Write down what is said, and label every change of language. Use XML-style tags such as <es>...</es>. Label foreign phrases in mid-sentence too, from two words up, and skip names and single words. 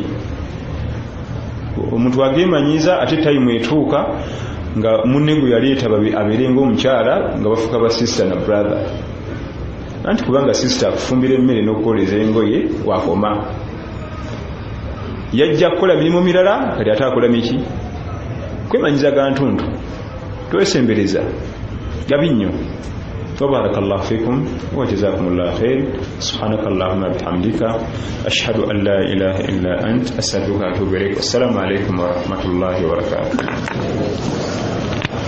<lg>Omuntu agemanyiza ate tayimu etuuka nga munne gwe yaleeta abeere ng'omukyala nga bafuuka ba sister na brother, anti kubanga sister akufumbira emmere n'okukoleza engoye wakoma, yajja kukola mirimu mirala kati ate akola miki, kwemanyiza gantuntu, twesembereza gabi nnyo.</lg> <ar>وبارك الله فيكم وجزاكم الله خير. سبحانك اللهم بحمدك أشهد أن لا إله إلا أنت أستغفرك وأتوب إليك. السلام عليكم ورحمة الله وبركاته.</ar>